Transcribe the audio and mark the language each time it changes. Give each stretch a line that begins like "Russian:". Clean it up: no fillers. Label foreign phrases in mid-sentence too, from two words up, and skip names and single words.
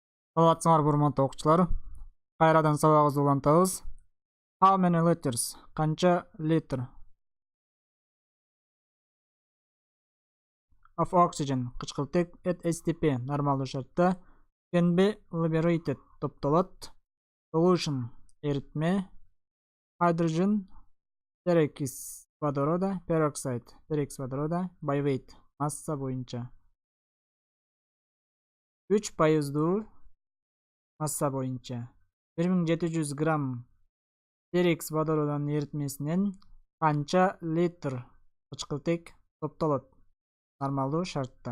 Kyrgyz: Саламатсыңар урматтуу окуучулар. Кайрадан сабагыбызды улантабыз.
English: How many liters?
Kyrgyz: Канча литр
English: of oxygen кычкылтек at STP
Kyrgyz: нормалдуу шартта
English: can be liberated топтолот.
Kyrgyz: Solution эритме hydrogen
Russian: перокис водорода
English: by weight
Kyrgyz: масса боюнча 3% масса боюнча 1700 грамм перекс водородунун эритмесинен канча литр кычкылтек топтолот нормалдуу шартта.